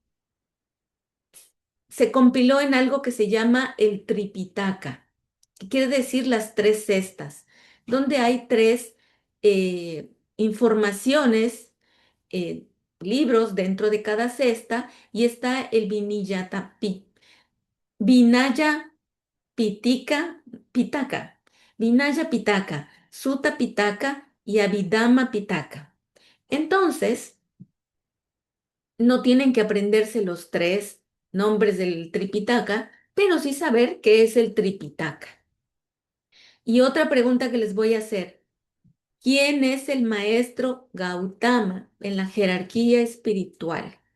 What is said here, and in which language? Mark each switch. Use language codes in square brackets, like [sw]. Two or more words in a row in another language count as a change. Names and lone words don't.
[es] se compiló en algo que se llama el Tripitaka, que quiere decir las tres cestas, donde hay tres informaciones, eh, libros dentro de cada cesta, y está el Vinaya Pitaka, Vinaya Pitaka, Sutta Pitaka y Abhidhamma Pitaka. Entonces, no tienen que aprenderse los tres nombres del Tripitaka, pero sí saber qué es el Tripitaka. Y otra pregunta que les voy a hacer, ¿quién es el maestro Gautama en la jerarquía espiritual?